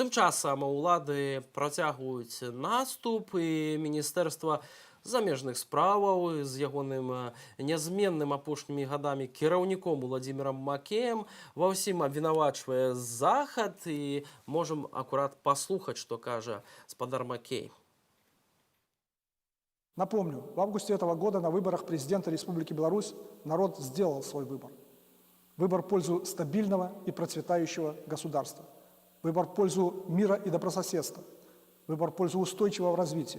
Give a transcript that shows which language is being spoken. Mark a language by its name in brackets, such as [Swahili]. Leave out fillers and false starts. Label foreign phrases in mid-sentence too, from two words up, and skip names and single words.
[Belarusian] Тым часам улады працягваюць наступ, і Міністэрства замежных справаў з ягоным нязменным апошнімі гадамі кіраўніком Владзімірам Макеем ва ўсім абвінавачвае Захад, і можам акурат паслухаць, што кажа гаспадар Макей. [Russian] Напомню, в августе этого года на выборах президента Республики Беларусь народ сделал свой выбор. Выбор в пользу стабильного и процветающего государства. Выбор в пользу мира и добрососедства. Выбор в пользу устойчивого развития.